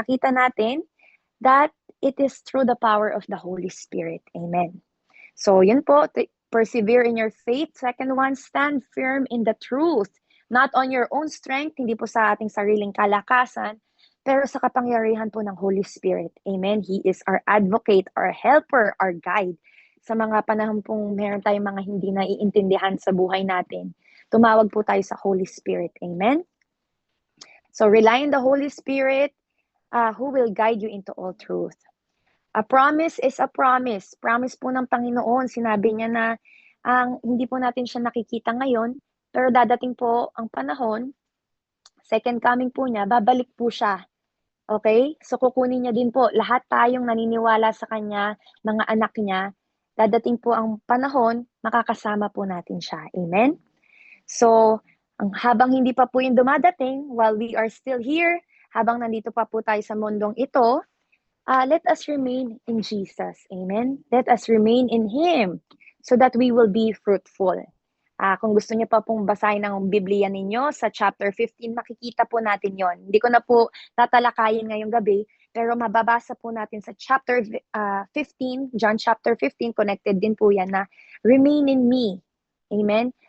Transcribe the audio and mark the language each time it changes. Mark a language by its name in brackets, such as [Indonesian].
[English] Nakita natin that it is through the power of the Holy Spirit. Amen. So, yun po, persevere in your faith. Second one, stand firm in the truth. [Filipino] Not on your own strength, hindi po sa ating sariling kalakasan, pero sa kapangyarihan po ng Holy Spirit. Amen. [English] He is our advocate, our helper, our guide. [Filipino] Sa mga panahon pong meron tayong mga hindi naiintindihan sa buhay natin, tumawag po tayo sa Holy Spirit. Amen. [English] So, rely on the Holy Spirit who will guide you into all truth. A promise is a promise. [Filipino] Promise po ng Panginoon. Sinabi niya na hindi po natin siya nakikita ngayon, pero dadating po ang panahon, second coming po niya, babalik po siya. Okay? So kukunin niya din po lahat tayong naniniwala sa kanya, mga anak niya, dadating po ang panahon, makakasama po natin siya. Amen? So, habang hindi pa po yung dumadating, while we are still here, habang nandito pa po tayo sa mundong ito, let us remain in Jesus. Amen? [English] Let us remain in Him so that we will be fruitful. [Filipino] Kung gusto niyo pa pong basahin ang Biblia ninyo sa chapter 15, makikita po natin yon. Hindi ko na po tatalakayin ngayong gabi, pero mababasa po natin sa chapter 15, John chapter 15, connected din po yan na remain in me. Amen?